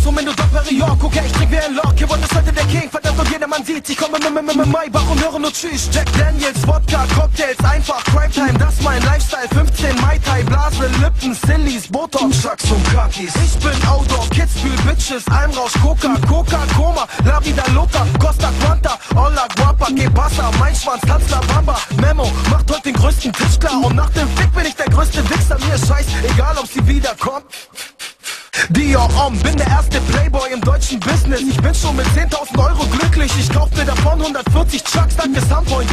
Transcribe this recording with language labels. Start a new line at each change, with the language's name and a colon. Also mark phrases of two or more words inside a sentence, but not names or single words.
German: Und wenn du Dom Perignon, okay, ich trink wie ein Lock. Hier ist heute der King, verdammt, und jedermann sieht. Ich komme mit Maybach und höre nur Tschüss. Jack Daniels, Wodka, Cocktails, einfach
English: Crime Time,
German: das ist mein Lifestyle. 15 Mai Tai, Blase, Lippen, Sillies, Botox, Chucks und Kakis. Ich bin Outdoor, Kitzbühel, Bitches,
Spanish: Almrausch, Coca, Coca, Coma, La Vida Loca, Costa Quanta, Olla Guapa, que pasa,
German: mein Schwanz, tanzt La Bamba. Memo, macht heute den größten Tisch klar. Und nach dem Fick bin ich der größte Wichser, mir ist scheiß, egal ob sie wiederkommt. Dior bin der erste Playboy im deutschen Business. Ich bin schon mit 10.000 Euro glücklich. Ich kauf mir davon 140 Chucks, danke Sunpoint.